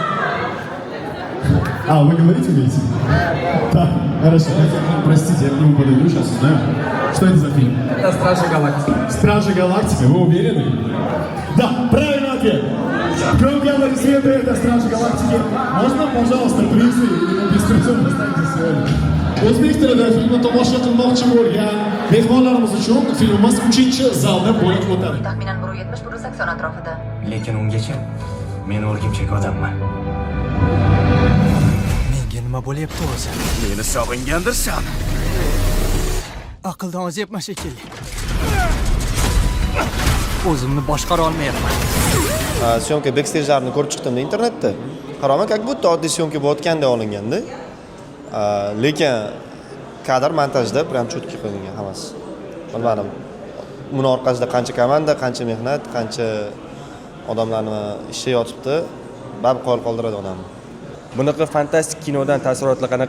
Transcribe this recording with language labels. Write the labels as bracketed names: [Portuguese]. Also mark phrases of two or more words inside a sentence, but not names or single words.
[Russian] Вы говорите умеете? Да, хорошо. Простите, я к нему подойду, сейчас узнаю. Что это за фильм? Это Стражи Галактики. Стражи Галактики, вы уверены? Да, правильный ответ. Громкие аплодисменты, это Стражи Галактики. Можно, пожалуйста, призы или беспризорно останьтесь сегодня? [Uzbek] O'zbek tilida filmni tomosha qilmoqchi bo'lgan mehmonlarimiz uchun filmimiz 3-zalda bo'lib o'tadi. Taxminan 170-180 atrofida. Lekin ungacha men o'rgimchak odamman. Menga nima bo'lyapti o'zi? Meni sog'ingandirsan. Aqldan ozyapman shekilli. O'zimni boshqara olmayapman. Syomka backstage-larini ko'rib chiqdim internetda. Qaraman, [Russian] как будто [Uzbek] oddiy syomka bo'layotganda olinganda. Lekin kadr montajda prям cho'tki qilingan hammasi. Bilmadim. Buni orqasida qancha komanda, qancha mehnat, qancha odamlarni ishga yotibdi, babqol qoldiradi odamni. Bunaqa fantastik kinodan taassurotlar qanaqa?